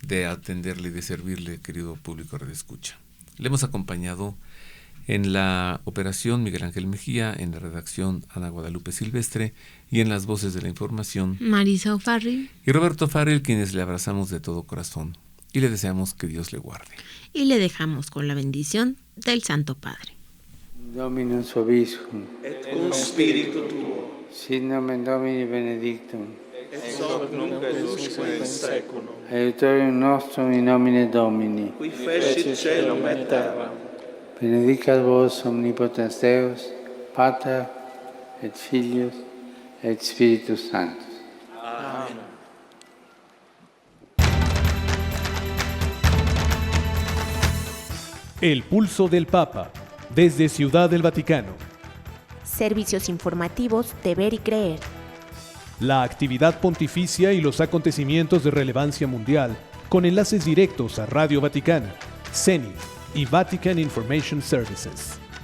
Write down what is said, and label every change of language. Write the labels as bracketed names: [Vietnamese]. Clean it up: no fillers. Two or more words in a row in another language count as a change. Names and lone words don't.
[Spanish] de atenderle y de servirle, querido público radioescucha. Le hemos acompañado en la operación Miguel Ángel Mejía, en la redacción Ana Guadalupe Silvestre y en las voces de la información Marisa O'Farrill y Roberto Farrell, quienes le abrazamos de todo corazón y le deseamos que Dios le guarde. Y le dejamos con la bendición del Santo Padre. [Latin] Dominus vobiscum, et cum spiritu tuo, sit nomen Domini benedictum, et hoc nunc et usque in seculum, aiutorium nostrum in nomine Domini, qui fecit caelum et terram. Benedicat vos omnipotens Deus, Pater et Filius et Spiritus Sanctus. [Spanish] Amén. El pulso del Papa, desde Ciudad del Vaticano. Servicios informativos de Ver y Creer. La actividad pontificia y los acontecimientos de relevancia mundial, con enlaces directos a Radio Vaticana, CENIT y Vatican Information Services.